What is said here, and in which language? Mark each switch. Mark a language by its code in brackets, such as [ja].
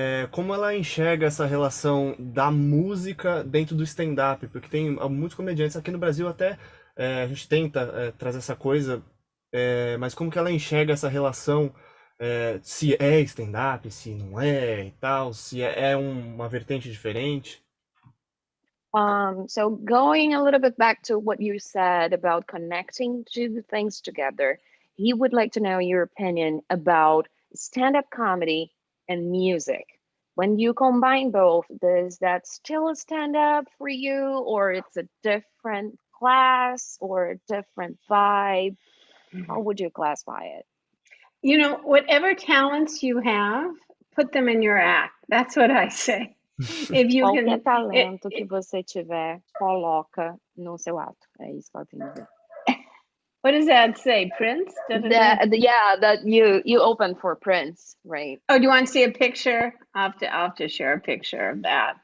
[pt] como ela enxerga essa relação da música dentro do stand-up, porque tem muitos comediantes aqui no Brasil até a gente tenta trazer essa coisa, mas como que ela enxerga essa relação, se é stand-up, se não é e tal, se é uma vertente diferente? [en] So going a little bit back to what you said about connecting two things together, he would like to know your opinion about stand-up comedy and music. When you combine both, is that still a stand-up for you, or it's a different class or a different vibe? How would you classify it? You know, whatever talents you have, put them in your act. That's what I say. If you [pt] Qualquer [en] can, [pt] talento que você tiver, coloca no seu ato. É isso que ela tem a dizer. [en] what does that say, Prince? Yeah, that you open for Prince, right? Oh, do you want to see a picture? I'll have to share a picture of that.